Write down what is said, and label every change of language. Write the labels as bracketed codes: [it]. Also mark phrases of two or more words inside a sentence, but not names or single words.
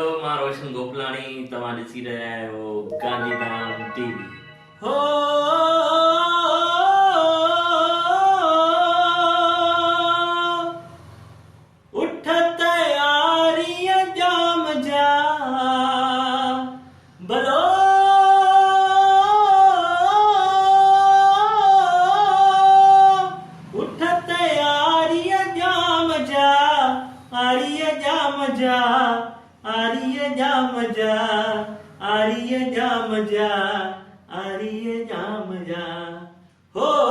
[sd] मां रोशन गोपलाणी तव्हां ॾिसी रहिया आहियो गांधीधाम टीवी। हो उठ तयारी जाम जा भलो उठ तयारी जाम जा आर्य जाम जा आर्य जाम जा आर्य जाम जा आर्य जाम जा हो